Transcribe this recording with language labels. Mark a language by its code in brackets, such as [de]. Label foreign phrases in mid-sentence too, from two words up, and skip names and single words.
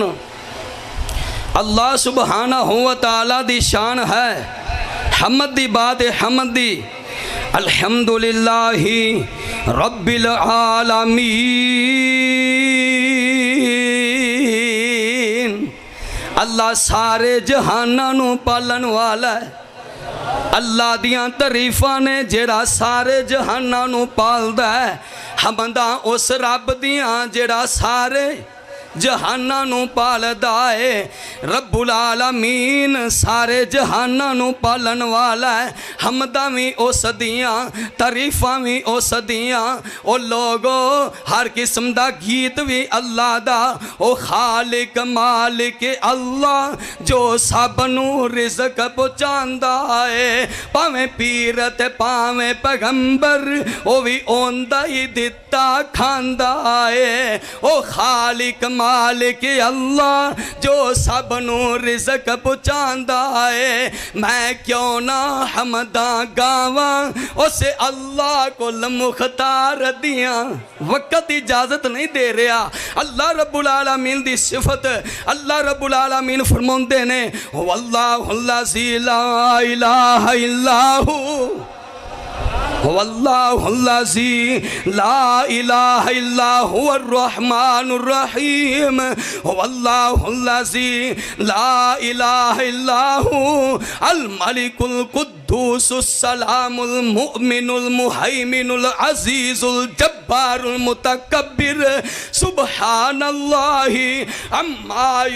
[pa] اللہ سبحانہ و تعالیٰ دی شان ہے حمد دی بات حمد دی۔ [ar] الحمدللہ رب العالمین۔ [pa] اللہ سارے جہاناں نو پالن والا ہے۔ اللہ دیاں تعریفاں نے جڑا سارے جہاناں نو پالدا ہے۔ حمداں اس رب دیاں جڑا سارے جہاناں نو پالدا ہے۔ رب العالمین سارے جہاناں نو پالن والا ہے۔ حمداں وی اس دیاں، تعریفاں وی اس دیاں۔ او لوگو ہر قسم دا گیت وی اللہ دا۔ او خالق مالک اللہ جو سب نو رزق پہنچاندا ہے۔ پاویں پیر تے پاویں پیغمبر او وی اوندا ہی دتا کھاندا ہے۔ او خالق مالک اللہ جو سب نو رزق پہنچاندا ہے۔ میں کیوں نہ حمداں گاواں اسے اللہ کو مختار دیاں۔ وقت اجازت نہیں دے رہا۔ اللہ رب العالمین دی صفت اللہ رب العالمین فرماندے نے [ar] واللہ الذی لا الہ الا ہو۔ واللہ الذی لا الہ الا هو الرحمن الرحیم واللہ الذی لا الہ الا هو الملک القدوس السلام المؤمن المہیمن العزیز الجبار المتکبر سبحان اللہ عما